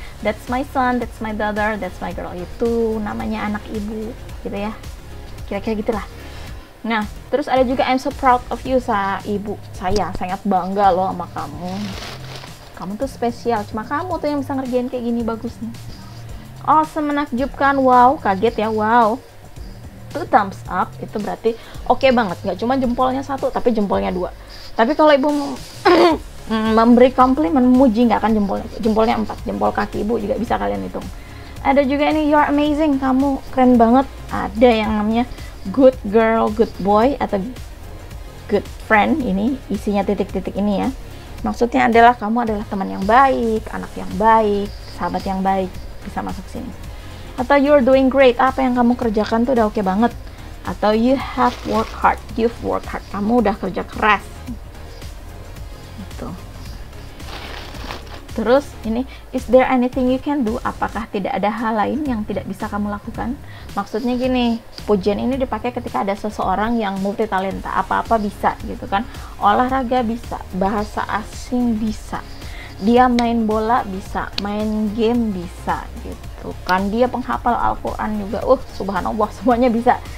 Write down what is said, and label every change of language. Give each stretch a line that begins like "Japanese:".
English: That's my son, that's my daughter, that's my girl.
Indonesian: Itu namanya anak ibu, gitu ya. Kira-kira gitulah. Nah, terus ada juga
English: I'm so proud of you,
Indonesian: ibu. Saya sangat bangga loh sama kamu. Kamu tuh spesial. Cuma kamu tuh yang bisa ngerjain kayak gini bagusnya. Awesome, menakjubkan. Wow, kaget ya. Wow.
English: 2 thumbs up
Indonesian: itu berarti oke banget, nggak cuma jempolnya 1 tapi jempolnya 2. Tapi kalau ibu memberi komplimen, memuji, nggak akan jempolnya 4, jempol kaki ibu juga bisa kalian hitung. Ada juga ini
English: you're amazing,
Indonesian: kamu keren banget. Ada yang namanya good girl, good boy, atau good friend. Ini isinya titik-titik ini ya. Maksudnya adalah kamu adalah teman yang baik, anak yang baik, sahabat yang baik, bisa masuk sini. Atau
English: you're doing great,
Indonesian: apa yang kamu kerjakan tuh udah oke banget.
English: Atau you have worked hard, you've worked hard,
Indonesian: kamu udah kerja keras gitu. Terus ini,
English: is there anything you can do,
Indonesian: apakah tidak ada hal lain yang tidak bisa kamu lakukan. Maksudnya gini, pujian ini dipakai ketika ada seseorang yang multi talenta, apa-apa bisa gitu kan. Olahraga bisa, bahasa asing bisa, dia main bola bisa, main game bisa gitu kan, dia penghafal Al-Quran juga, subhanallah, semuanya bisa.